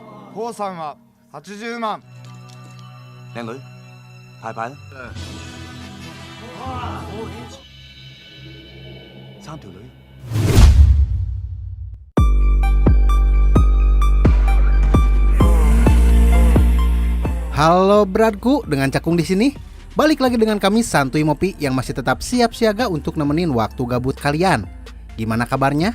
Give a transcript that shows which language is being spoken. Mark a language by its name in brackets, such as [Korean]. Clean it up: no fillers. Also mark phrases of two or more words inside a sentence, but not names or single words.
[Japanese] コウさんは80万。 [Cantonese] 靚女，派牌啦。三條女。 [Indonesian] Halo beratku, dengan Cakung di sini. Balik lagi dengan kami Santuy Mopi yang masih tetap siap siaga untuk nemenin waktu gabut kalian. Gimana kabarnya?